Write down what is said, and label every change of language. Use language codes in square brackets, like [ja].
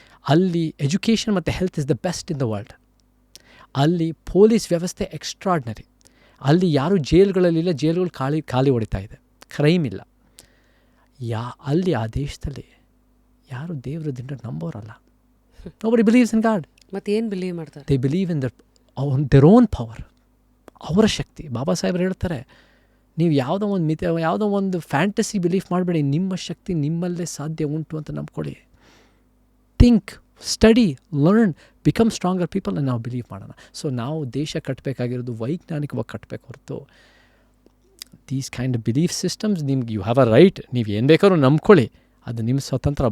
[kn] ಅಲ್ಲಿ ಎಜುಕೇಷನ್ ಮತ್ತು health [en] Is the best in the world. [kn] ಅಲ್ಲಿ ಪೊಲೀಸ್ ವ್ಯವಸ್ಥೆ ಎಕ್ಸ್ಟ್ರಾರ್ಡ್ನರಿ. ಅಲ್ಲಿ ಯಾರೂ ಜೈಲ್ಗಳಲ್ಲಿಲ್ಲ, ಜೈಲ್ಗಳು ಖಾಲಿ ಹೊಡಿತಾ ಇದೆ, ಕ್ರೈಮ್ ಇಲ್ಲ. ಅಲ್ಲಿ ಆ ದೇಶದಲ್ಲಿ ಯಾರು ದೇವರ ದಿಂಡ ನಂಬೋರಲ್ಲ. [en] Nobody believes in God. [kn] ಮತ್ತೆ ಏನು ಬಿಲೀವ್ ಮಾಡ್ತಾರೆ? [en] They believe in their own power. [kn] ಅವರ ಶಕ್ತಿ. ಬಾಬಾ ಸಾಹೇಬ್ರು ಹೇಳ್ತಾರೆ, ನೀವು ಯಾವುದೋ ಒಂದು ಫ್ಯಾಂಟಸಿ ಬಿಲೀಫ್ ಮಾಡಬೇಡಿ, ನಿಮ್ಮ ಶಕ್ತಿ ನಿಮ್ಮಲ್ಲೇ ಸಾಧ್ಯ ಉಂಟು ಅಂತ ನಂಬ್ಕೊಳ್ಳಿ. [en] think, study, learn, become stronger people [kn] ಅಂತ ನಾವು ಬಿಲೀವ್ ಮಾಡೋಣ. ಸೊ ನಾವು ದೇಶ ಕಟ್ಟಬೇಕಾಗಿರೋದು ವೈಜ್ಞಾನಿಕವಾಗಿ ಕಟ್ಟಬೇಕು ಹೊರತು [en] these kind of belief systems [kn] ನಿಮ್ಗೆ [en] you have a right, [kn] ನೀವು ಏನು ಬೇಕಾದ್ರೂ ನಂಬ್ಕೊಳ್ಳಿ, ಅದು ನಿಮ್ಮ ಸ್ವತಂತ್ರ.